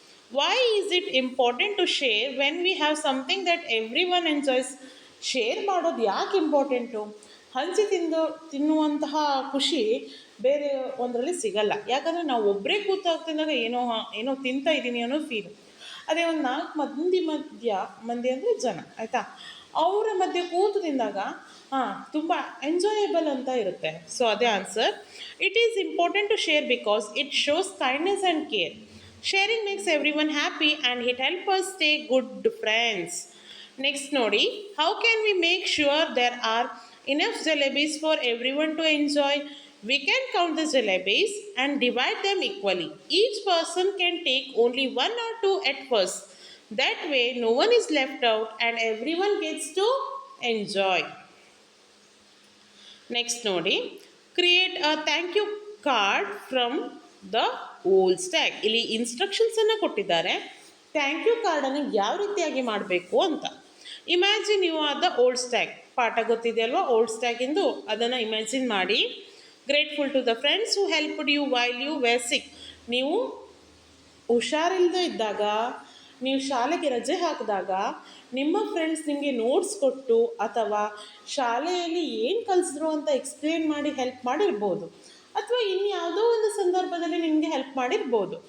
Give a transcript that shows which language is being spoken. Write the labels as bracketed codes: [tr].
[en] Why is it important to share when we have something that everyone enjoys? [kn] Share ಮಾಡೋದು ಯಾಕೆ important? ಹಂಚಿ ತಿನ್ನುವಂತಹ ಖುಷಿ ಬೇರೆ ಒಂದರಲ್ಲಿ ಸಿಗಲ್ಲ. ಯಾಕಂದರೆ ನಾವು ಒಬ್ಬರೇ ಕೂತಾಗ್ತಿದ್ದಾಗ ಏನೋ ತಿಂತಾ ಇದ್ದೀನಿ ಅನ್ನೋ ಫೀಲು. ಅದೇ ಒಂದು 4 ಮಂದಿ ಅಂದರೆ ಜನ, ಆಯಿತಾ, ಅವರ ಮಧ್ಯೆ ಕೂತು ತಿಂದಾಗ ತುಂಬ ಎಂಜಾಯಬಲ್ ಅಂತ ಇರುತ್ತೆ. ಸೊ ಅದೇ answer. [en] It is important to share because it shows kindness and care. Sharing makes everyone happy and it helps us stay good friends. Next [kn] ನೋಡಿ. [en] How can we make sure there are enough jalebis for everyone to enjoy? We can count the jalebis and divide them equally. Each person can take only 1 or 2 at first. That way no one is left out and everyone gets to enjoy. Next [kn] ನೋಡಿ. [en] Create a thank you card from the old stag. [kn] ಇಲ್ಲಿ ಇನ್ಸ್ಟ್ರಕ್ಷನ್ಸನ್ನು ಕೊಟ್ಟಿದ್ದಾರೆ, thank you ಕಾರ್ಡನ್ನು ಯಾವ ರೀತಿಯಾಗಿ ಮಾಡಬೇಕು ಅಂತ. [en] Imagine you are the old stag. [kn] ಪಾಠ ಗೊತ್ತಿದೆ ಅಲ್ವಾ ಓಲ್ಡ್ ಸ್ಟ್ಯಾಗಿಂದು? ಅದನ್ನು ಇಮ್ಯಾಜಿನ್ ಮಾಡಿ. [en] Grateful to the friends who helped you while you were sick. [kn] ನೀವು ಹುಷಾರಿಲ್ಲದೆ ಇದ್ದಾಗ, ನೀವು ಶಾಲೆಗೆ ರಜೆ ಹಾಕಿದಾಗ ನಿಮ್ಮ ಫ್ರೆಂಡ್ಸ್ ನಿಮಗೆ ನೋಟ್ಸ್ ಕೊಟ್ಟು ಅಥವಾ ಶಾಲೆಯಲ್ಲಿ ಏನು ಕಲಿಸಿದ್ರು ಅಂತ ಎಕ್ಸ್ಪ್ಲೇನ್ ಮಾಡಿ ಹೆಲ್ಪ್ ಮಾಡಿರ್ಬೋದು, ಅಥವಾ ಇನ್ಯಾವುದೋ ಒಂದು ಸಂದರ್ಭದಲ್ಲಿ ನಿಮಗೆ ಹೆಲ್ಪ್ ಮಾಡಿರ್ಬೋದು.